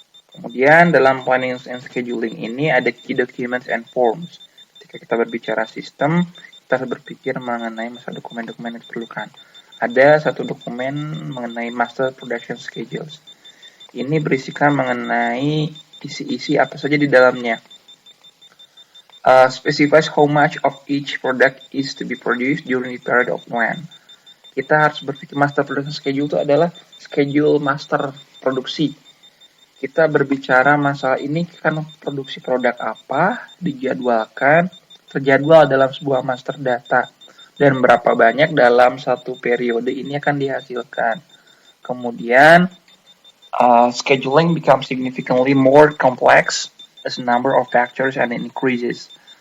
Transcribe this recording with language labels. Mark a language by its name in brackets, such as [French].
[Indonesian] Kemudian dalam planning and scheduling ini ada [English] key documents and forms. [Indonesian] Ketika kita berbicara sistem, kita harus berpikir mengenai masalah dokumen-dokumen yang diperlukan. Ada satu dokumen mengenai master production schedules. Ini berisikan mengenai isi-isi apa saja di dalamnya. [English] Specifies how much of each product is to be produced during the period of plan. [Indonesian] Kita harus berpikir master production schedule itu adalah schedule master produksi. Kita berbicara masalah ini kan produksi produk apa, dijadwalkan, terjadwal dalam sebuah master data, dan berapa banyak dalam satu periode ini akan dihasilkan. [English] Kemudian, scheduling becomes significantly more complex as a number of factors and increases.